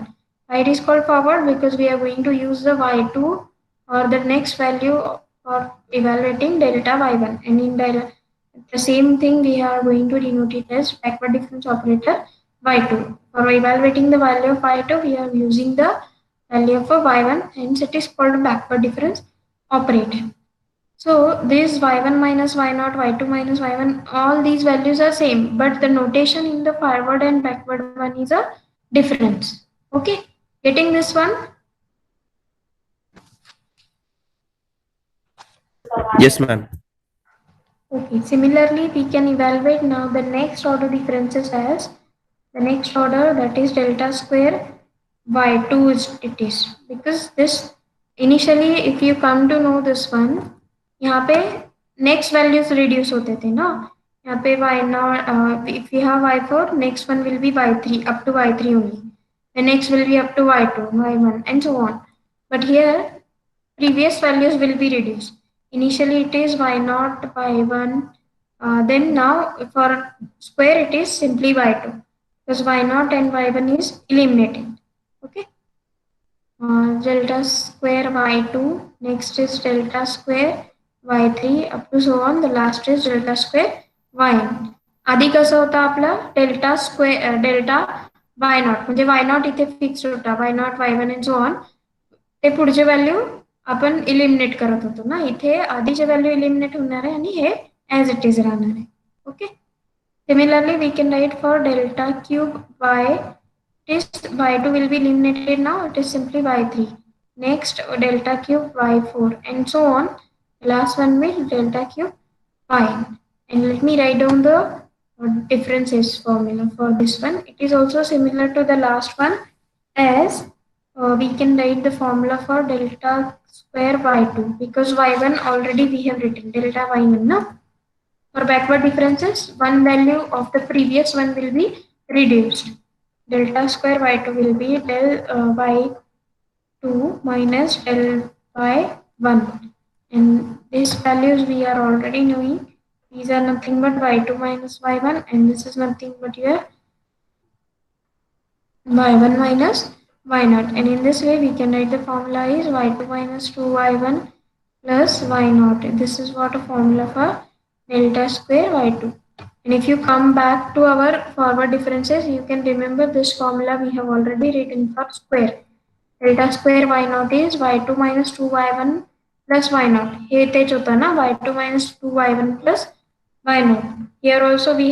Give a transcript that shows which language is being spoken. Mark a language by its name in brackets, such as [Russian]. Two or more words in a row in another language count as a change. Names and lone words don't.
[English] Why it is called forward? Because we are going to use the y2 or the next value for evaluating delta y1. And in the same thing we are going to denote it as backward difference operator y2. For evaluating the value of y2, we are using the value of a y1, hence it is called backward difference operator. So this y1 minus y0, y2 minus y1, all these values are same, but the notation in the forward and backward one is a difference. Okay, getting this one? Yes, ma'am. Okay, similarly, we can evaluate now the next order differences as the next order, that is delta square y2 it is, because this initially if you come to know this one, [Hindi] यहाँ पे [English] next values reduce [Hindi] होते थे ना, यहाँ पे [English] y0 if we have y4, next one will be y3 up to y3 only, the next will be up to y2, y1 and so on. But here previous values will be reduced. Initially it is y0, y1, then now for square it is simply y2, because y0 and y1 is eliminated. Okay. delta square y2, next is delta square y3 up to so on, the last is delta square yn. [Marathi] आधी कसं होता आपला [English] delta square delta y naught [Marathi] म्हणजे [English] y naught [Marathi] इथे फिक्स होता [English] y naught y one and so on [Marathi] ते पुढचे व्हॅल्यू आपण इलिमिनेट करत होतो ना इथे आधीचे व्हॅल्यू इलिमिनेट होणार आहे आणि हे [English] as it is [Marathi] राहणार आहे [English] okay similarly we can write for delta cube y this y2 will be eliminated now it is simply y3 next delta cube y4 and so on last one will delta cube y and let me write down the differences formula for this one it is also similar to the last one as we can write the formula for delta square y2 because y1 already we have written delta y1 no? For backward differences one value of the previous one will be reduced delta square y2 will be del y2 minus del y1 and these values we are already knowing these are nothing but y2 minus y1 and this is nothing but your y1 minus y0 and in this way we can write the formula is y2 minus 2y1 plus y0 this is what a formula for delta square y2 and if you come back to our forward differences you can remember this formula we have already written for square delta square y0 is y2 minus 2y1 plus y0 [Marathi] हे तेच होतं ना [English] y2 minus 2y1 plus y0 here also we